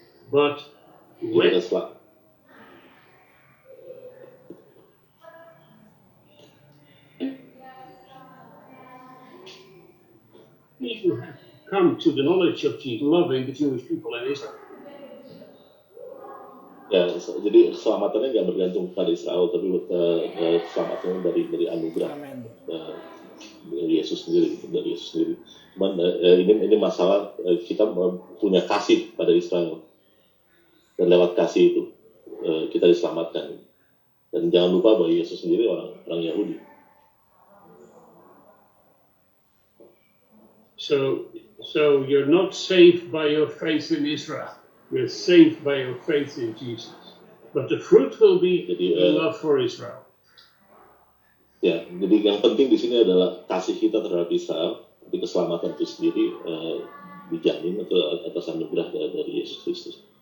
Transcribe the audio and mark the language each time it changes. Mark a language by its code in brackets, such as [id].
[en] But when That's right. you have come to the knowledge of Jesus, loving the Jewish people in Israel. [id] Ya, jadi keselamatannya nggak bergantung pada Israel, tapi keselamatannya dari anugerah Amen. dari Yesus sendiri, Cuman ini masalah kita punya kasih pada Israel, dan lewat kasih itu kita diselamatkan. Dan jangan lupa bahwa Yesus sendiri orang Yahudi. [en] So you're not saved by your faith in Israel. You're saved by your faith in Jesus. But the fruit will be love for Israel. [id] Ya, jadi yang penting di sini adalah kasih kita terhadap Israel, tapi keselamatan itu sendiri dijamin atas anugerah dari Yesus Kristus.